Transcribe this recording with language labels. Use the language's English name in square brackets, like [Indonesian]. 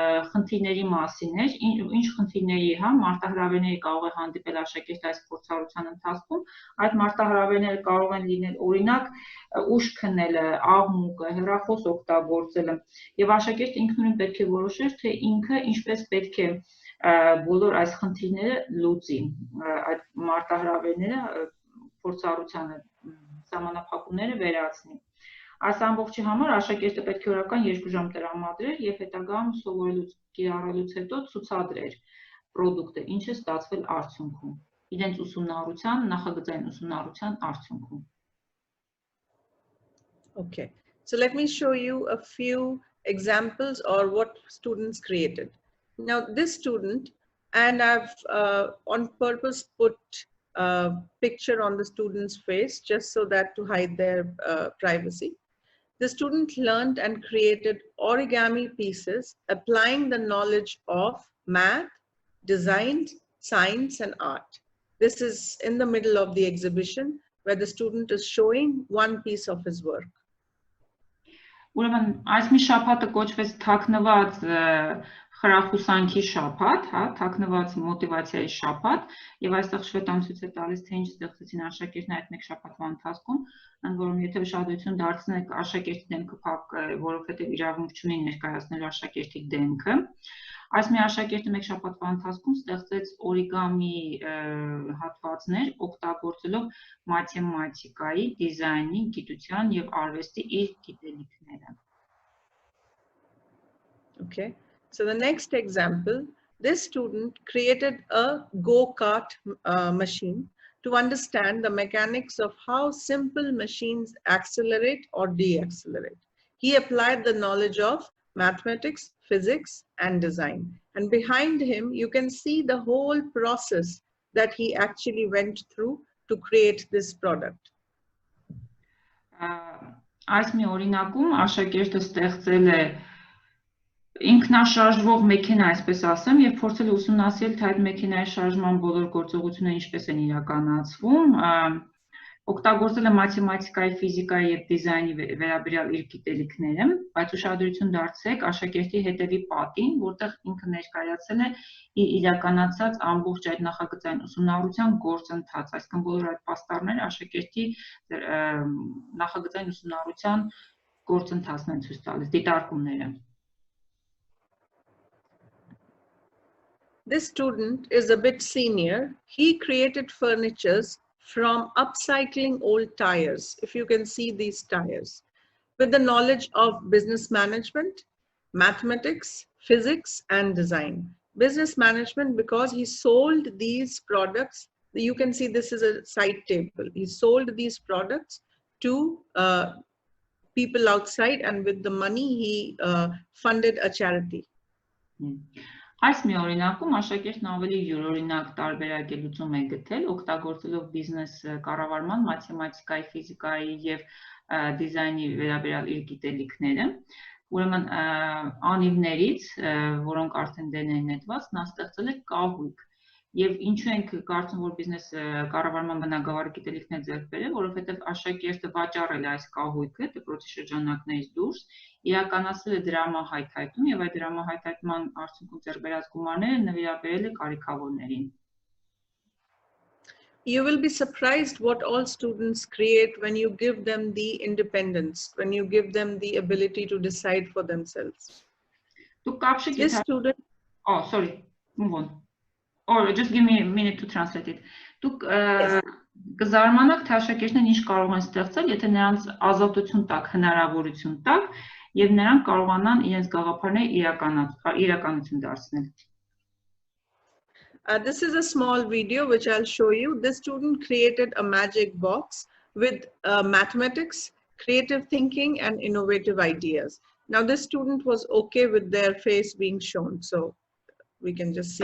[Armenian] խնդիրների մասին էր, ինչ խնդիրների, մարտահրավերների կարող է հանդիպել աշակերտը այս փորձառության ընթացքում, այդ մարտահրավերները կարող են լինել օրինակ ուշ քնելը, աղմուկը, հեռախոս օգտագործելը, եւ աշակերտը ինքնուրույն պետք է որոշեր, թե ինքը ինչպես պետք է բոլոր այս խնդիրները լուծի, այդ մարտահրավերները փորձառությանը սահմանափակումները վերացնի։ Այս ամբողջի համար աշակերտը պետք է օրական 2 ժամ տրամադրեր եւ հետագայում սովորելուց կիրառելուց հետո ցուցադրեր product-ը, ինչը ստացվել արդյունքում, իրենց ուսումնառության, նախագծային ուսումնառության արդյունքում։ [English] Okay, so let me show you a few examples or what students created. Now this student, and I've on purpose put a picture on the student's face just so that to hide their privacy. The student learned and created origami pieces, applying the knowledge of math, design, science, and art. This is in the middle of the exhibition where the student is showing one piece of his work. [Armenian] Ուրեմն այս մի շաբաթը կոչվեց թաքնված խրախուսանքի շաբաթ, հա, թաքնված մոտիվացիայի շաբաթ, եւ այստեղ Շվետան ցույց է տալիս, թե ինչ ստեղծեցին աշակերտները այդ մեկ շաբաթվա ընթացքում, ընդ որում եթե ուշադրություն դարձնեք աշակերտի դեմքը փակ է, որովհետեւ իրավունք չունի ներկայացնելու աշակերտի դեմքը։ Այս մի աշակերտը մեկ շաբաթվա ընթացքում ստեղծեց օրիգամի հատվածներ, օգտագործելով մաթեմատիկայի, դիզայնի, գիտության եւ արվեստի իր գիտելիքները։ [English] Okay, so the next example, this student created a go-kart machine to understand the mechanics of how simple machines accelerate or deaccelerate. He applied the knowledge of mathematics, physics, and design. And behind him, you can see the whole process that he actually went through to create this product. [Armenian] Այս մի օրինակում աշակերտը ստեղծել է ինքնաշարժվող մեքենա, այսպես ասեմ, եւ փորձել է ուսումնասիրել, թե այդ մեքենայի շարժման բոլոր գործողությունները ինչպես են իրականացվում, օգտագործել է մաթեմատիկայի, ֆիզիկայի եւ դիզայնի վերաբերյալ իր գիտելիքները, բայց ուշադրություն դարձրեք աշակերտի հետևի պատին, որտեղ ինքը ներկայացել է իր իրականացած ամբողջ այդ նախագծային ուսումնառության գործընթաց, այսինքն բոլոր այդ պաստառները աշակերտի նախագծային ուսումնառության գործընթացն են ցույց տալիս, դիտարկումները։ [English] This student is a bit senior. He created furnitures from upcycling old tires, if you can see these tires, with the knowledge of business management, mathematics, physics, and design. Business management because he sold these products. You can see this is a side table. He sold these products to people outside, and with the money he funded a charity. [Armenian] Այս մի օրինակում աշակերտն ավելի յուրօրինակ տարբերակ է լուծում է գտել, օգտագործելով բիզնես կառավարման, մաթեմատիկայի, ֆիզիկայի եւ դիզայնի վերաբերյալ իր գիտելիքները, ուրեմն անիվներից, որոնք արդեն դեն են նետված, նա ստեղծել է կահույք։ Եվ ինչու ենք կարծում, որ բիզնես կառավարման բնագավառի գիտելիքներ ձեռք բերել, որովհետև աշակերտը վաճառել է այս կահույքը դպրոցի շրջանակներից դուրս, իրականացրել է դրամահայթայթում եւ այդ դրամահայթայթման արդյունքում ձեռք բերած գումարները նվիրաբերել է կարիքավորներին։ [English] You will be surprised what all students create when you give them the independence, when you give them the ability to decide for themselves. This student... Oh, sorry, move on. Or just give me a minute to translate it. [Armenian] Դուք կզարմանաք, թե աշակերտներն ինչ կարող են ստեղծել, եթե նրանց ազատություն տակ, հնարավորություն տակ, եւ նրանք կարողանան իրենց գաղափարները իրականություն դարձնել։ [English] This is a small video which I'll show you. This student created a magic box with mathematics, creative thinking, and innovative ideas. Now this student was okay with their face being shown, so we can just see.